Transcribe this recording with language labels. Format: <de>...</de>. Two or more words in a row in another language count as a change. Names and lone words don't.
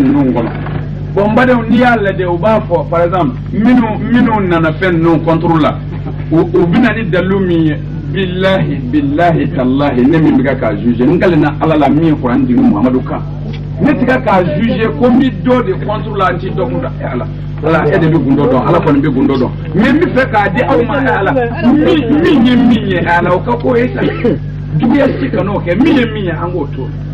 <bm>ninnu kɔnɔ bon n badenw n'i y'a lajɛ u b'a fɔ</bm> <fr>par exemple</fr> <bm>minnu nana fɛn ninnu contre la u bɛna ni dalilu min ye</bm> <ar>بالله تالله</ar> <bm>ne min bɛ k'a juger n kalen na ala la min ye Kuran jigin Muhamadu kan ne tɛ k'a juger ko n bɛ dɔ de contre la n tɛ dɔ kun da ala ala e de bɛ gundo dɔn ala kɔni bɛ gundo dɔn mais n bɛ fɛ k'a di aw ma ala min ye ala o ka ko ye sa juguya si ka n'o kɛ min ye an k'o to</bm>